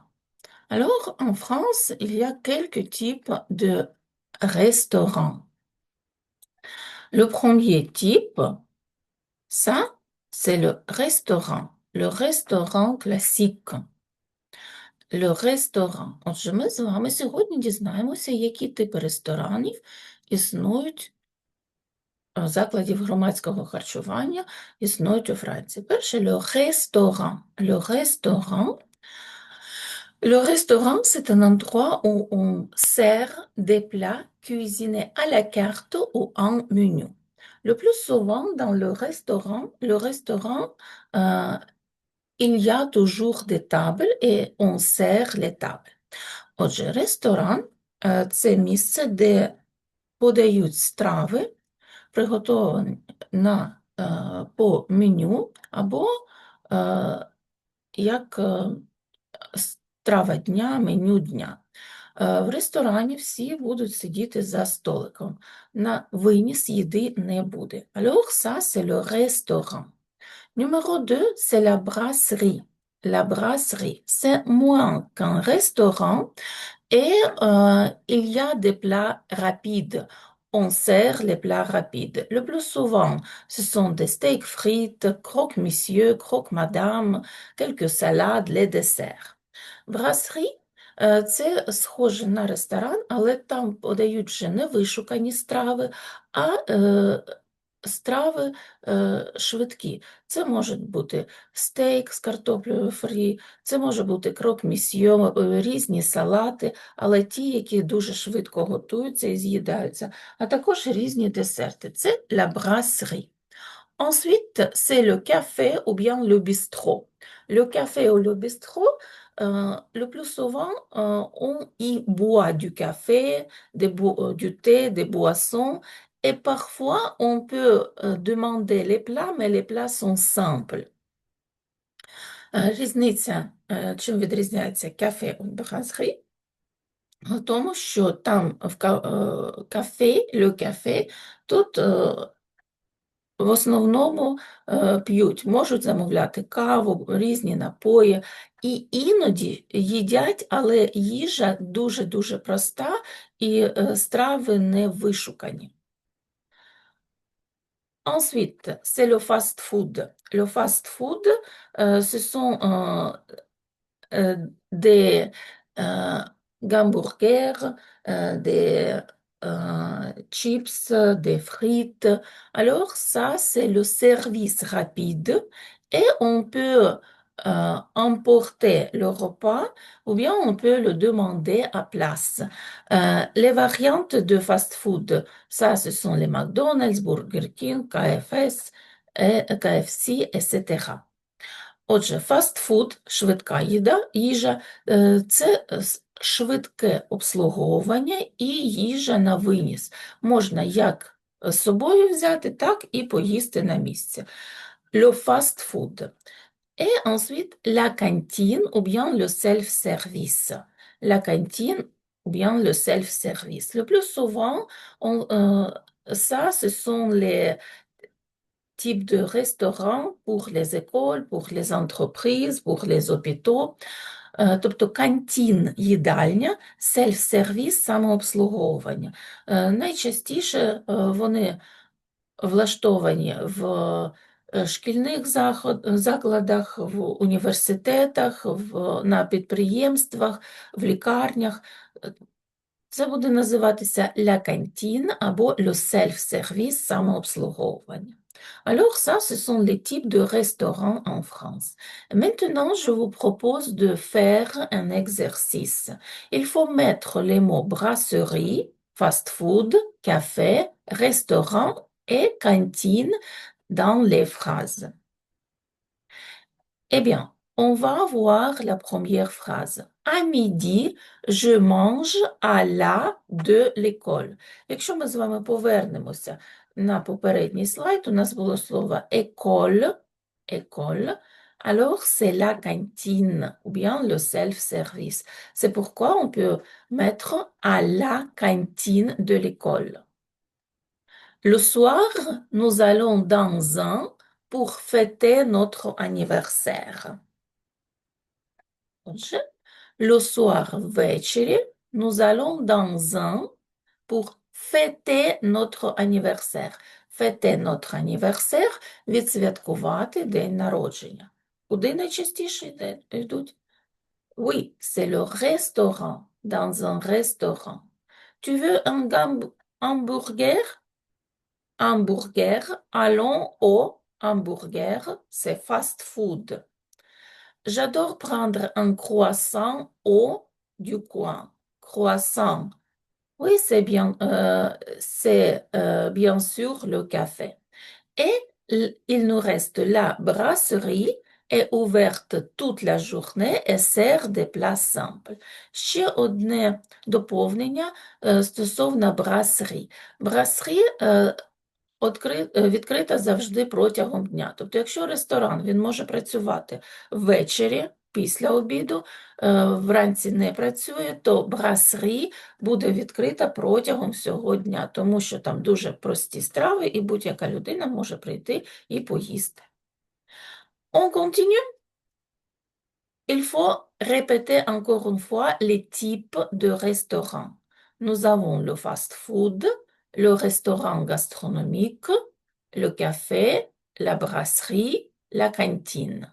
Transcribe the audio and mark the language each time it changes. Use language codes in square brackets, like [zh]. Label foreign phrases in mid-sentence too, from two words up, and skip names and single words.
[fr] Alors, en France, il y a quelques types de restaurants. Le premier type, ça, c'est le restaurant classique. Le ресторан. [uk] Отже, ми з вами сьогодні дізнаємося, які типи ресторанів існують, закладів громадського харчування існують у Франції. Перше, [fr] le restaurant. Le restaurant, c'est un endroit où on sert des plats cuisinés à la carte ou en menu. Le plus souvent, dans le restaurant, euh, il y a toujours des tables et on sert les tables. [uk] Отже, ресторан це місце, де подають страви, приготовані по меню, або як страва дня, меню дня. В ресторані всі будуть сидіти за столиком. На виніс їди не буде. [fr] Alors ça, c'est le restaurant. Numéro 2, c'est la brasserie. La brasserie, c'est moins qu'un restaurant, et il y a des plats rapides. On sert les plats rapides. Le plus souvent, ce sont des steaks frites, croque-monsieur, croque-madame, quelques salades, les desserts. [uk] Brasserie це схоже на ресторан, але там подають вже не вишукані страви, а страви швидкі. Це можуть бути стейк з картоплею фрі, це може бути крок-місьйо, різні салати, але ті, які дуже швидко готуються і з'їдаються, а також різні десерти. [fr] Це la brasserie. Ensuite, c'est le café ou bien le bistrot. Le café ou le bistrot, le plus souvent, on y boit du café, du thé, des boissons, et parfois on peut demander les plats, mais les plats sont simples. [uk] Різниця, чим відрізняється кафе від брасserie? В тому, що там в кафе, [fr] le café, [uk] тут в основному п'ють, можуть замовляти каву, різні напої, і іноді їдять, але їжа дуже-дуже проста, і страви не вишукані. [fr] Ensuite, c'est le fast-food. Le fast-food, ce sont des hamburgers, des chips, des frites. Alors ça, c'est le service rapide et on peut emporter le repas ou bien on peut le demander à place. Les variantes de fast-food, ça, ce sont les McDonald's, Burger King, KFS, KFC, etc. [uk] Отже, фастфуд, швидка їжа це швидке обслуговування і їжа на виніс. Можна як з собою взяти, так і поїсти на місці. [fr] Le fast-food. Et ensuite, la cantine ou bien le self-service. La cantine ou bien le self-service. Le plus souvent, ça, ce sont les type de restaurant pour les écoles, pour les entreprises, pour les hôpitaux. [uk] Тобто кантін – їдальня, селф-сервіс – самообслуговування. Найчастіше вони влаштовані в шкільних закладах, в університетах, на підприємствах, в лікарнях. Це буде називатися [fr] la cantine [uk] або [fr] le self-service [uk] – самообслуговування. [fr] Alors ça, ce sont les types de restaurants en France. Maintenant, je vous propose de faire un exercice. Il faut mettre les mots brasserie, fast-food, café, restaurant et cantine dans les phrases. Eh bien, on va voir la première phrase. À midi, je mange à la de l'école. [uk] Якщо ми з вами повернемося на попередній слайд, у нас було слово [fr] école, alors c'est la cantine ou bien le self-service. C'est pourquoi on peut mettre à la cantine de l'école. Le soir, nous allons dans un pour fêter notre anniversaire. Отже, le soir, ввечері, nous allons dans un pour fêter notre anniversaire. Fêter notre anniversaire – [uk] відсвяткувати день народження. Куди найчастіше йдуть? [fr] Oui, c'est le restaurant, dans un restaurant. Tu veux un hamburger? Hamburger, allons au hamburger, c'est fast food. J'adore prendre un croissant au du coin. Croissant. Oui, c'est bien sûr le café. Et il nous reste la brasserie est ouverte toute la journée et sert des plats simples. [uk] Ще одне доповнення стосовно брасері. Брасері відкрита завжди протягом дня. Тобто, якщо ресторан він може працювати ввечері, після обіду, вранці не працює, то брасері буде відкрита протягом всього дня, тому що там дуже прості страви, і будь-яка людина може прийти і поїсти. [fr] On continue. Il faut répéter encore une fois les types de restaurants. Nous avons le fast-food, le restaurant gastronomique, le café, la brasserie, la cantine.